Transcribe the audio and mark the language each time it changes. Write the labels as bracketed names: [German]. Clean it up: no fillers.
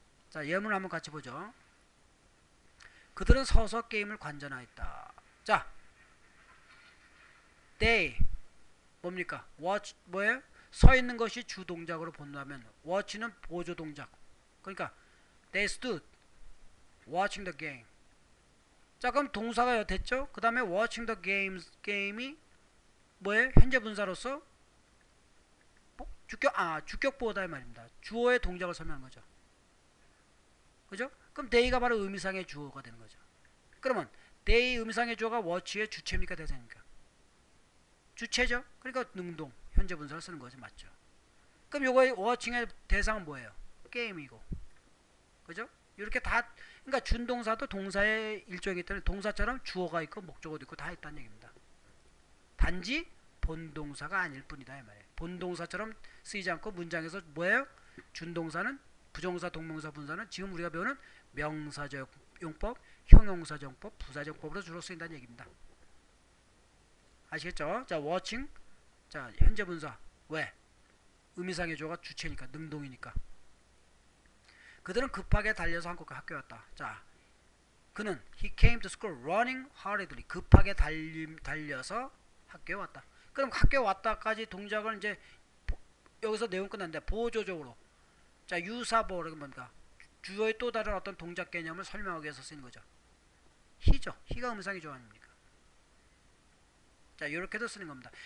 [Korean] 자, 예문 한번 같이 보죠. 그들은 서서 게임을 관전하였다. 자, they 뭡니까? watch 뭐예요? 서 있는 것이 주 동작으로 본다면 watch는 보조 동작. [English] 그러니까 they stood watching the game. [Korean] 자, 그럼 동사가 됐죠? 그 다음에 watching the game이 뭐예요? 현재 분사로서 주격보어다 이 말입니다. 주어의 동작을 설명하는 거죠. 그죠? 그럼 they가 바로 의미상의 주어가 되는 거죠. 그러면 they 의미상의 주어가 watch의 주체입니까 대상입니까? 주체죠. 그러니까 능동 현재 분사를 쓰는 거죠. 맞죠? 그럼 요거 watching의 대상은 뭐예요? 게임이고, 그죠? 이렇게 다, 그러니까 준동사도 동사의 일종이기 때문에 동사처럼 주어가 있고 목적어도 있고 다 있다는 얘기입니다. 단지 본동사가 아닐 뿐이다 이 말이에요. 본동사처럼 쓰이지 않고 문장에서 뭐예요? 준동사는 부정사, 동명사, 분사는 지금 우리가 배우는 명사적용법, 형용사적용법, 부사적용법으로 주로 쓰인다는 얘기입니다. 아시겠죠? 자, watching. 자, 현재 분사. 왜? 의미상의 주어가 주체니까, 능동이니까. 그들은 급하게 달려서 한국에 학교에 왔다. [English] 자, 그는 he came to school running hurriedly. [Korean] 급하게 달려서 학교에 왔다. 그럼 학교에 왔다까지 동작을 이제 여기서 내용 끝났는데 보조적으로, 자, 유사보어는 뭡니까? 주어의 또 다른 어떤 동작 개념을 설명하기 위해서 쓰는 거죠. he죠. he가 의미상의 주어 아닙니까? 자, 이렇게도 쓰는 겁니다.